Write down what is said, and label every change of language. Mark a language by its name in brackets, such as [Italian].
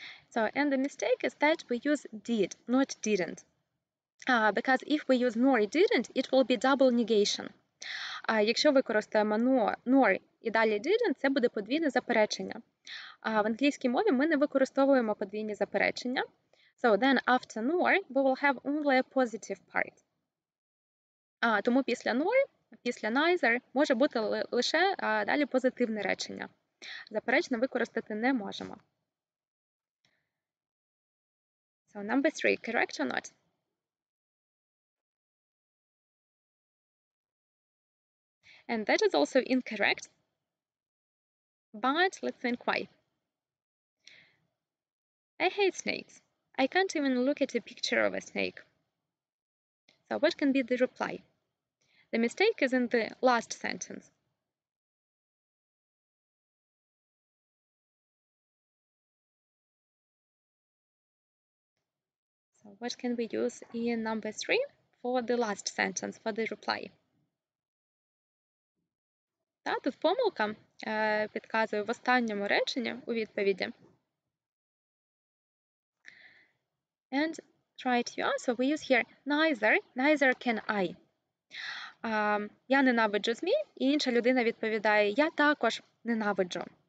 [English] So, and the mistake is that we use did, not didn't. Because if we use nor didn't, it will be double negation. [Ukrainian] Якщо використаємо nor і далі didn't, це буде подвійне заперечення. В англійській мові ми не використовуємо подвійні заперечення. [English] So then after nor, we will have only a positive part. [Ukrainian] Тому після nor, після neither може бути лише далі позитивне речення. Заперечне використати не можемо. [English] So number 3, correct or not? And that is also incorrect. But let's think why. I hate snakes. I can't even look at a picture of a snake. So what can be the reply? The mistake is in the last sentence. So what can we use in number 3 for the last sentence, for the reply? [Ukrainian] Тут помилка, підказую в останньому реченні у відповіді. [English] And right you are, so we use here neither can I. [Ukrainian] Я ненавиджу змій, і інша людина відповідає, я також ненавиджу.